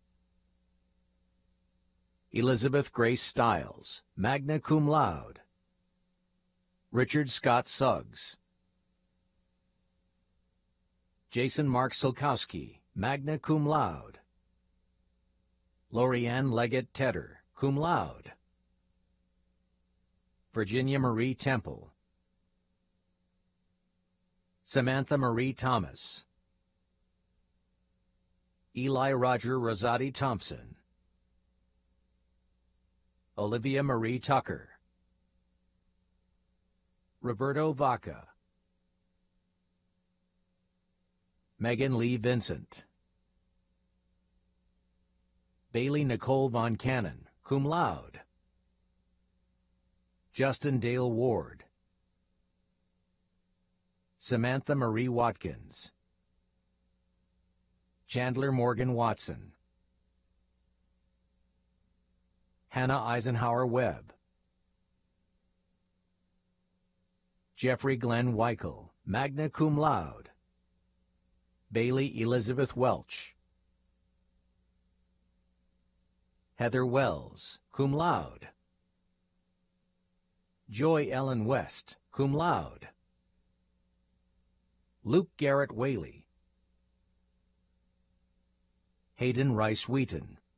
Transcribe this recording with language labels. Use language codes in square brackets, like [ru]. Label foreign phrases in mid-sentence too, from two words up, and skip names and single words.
[en] Elizabeth Grace Stiles, [la] magna cum laude. [en] Richard Scott Suggs. Jason Mark Silkowski, [la] magna cum laude. [en] Lorianne Leggett Tedder, [la] cum laude. [en] Virginia Marie Temple. Samantha Marie Thomas. Eli Roger Rosati Thompson. Olivia Marie Tucker. Roberto Vaca. Megan Lee Vincent. Bailey Nicole Von Cannon, [la] cum laude. [en] Justin Dale Ward. Samantha Marie Watkins. Chandler Morgan Watson. Hannah Eisenhower Webb. Jeffrey Glenn Weichel, [la] magna cum laude. [en] Bailey Elizabeth Welch. Heather Wells, [la] cum laude. [en] Joy Ellen West, [la] cum laude. [en] Luke Garrett Whaley. Hayden Rice Wheaton.